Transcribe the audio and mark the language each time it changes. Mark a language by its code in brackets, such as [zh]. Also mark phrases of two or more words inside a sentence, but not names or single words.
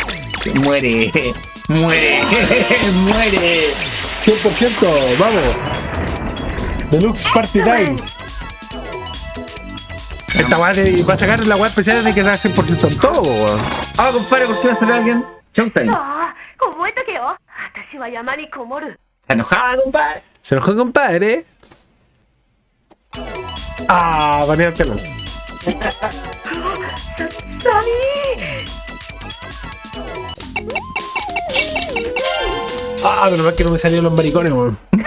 [es] Muere. 100%, vamos. Deluxe Party Time. Esta weá va a sacar la weá especial de que da 100% en todo, weón. Compadre, ¿por qué no sale alguien? Showtime. [ja] 覚えとけよ私は山にこもる [es] ¿Está enojada, compadre? Se enojó, compadre. Banea el canal. Pero más que no me salieron los maricones, weón.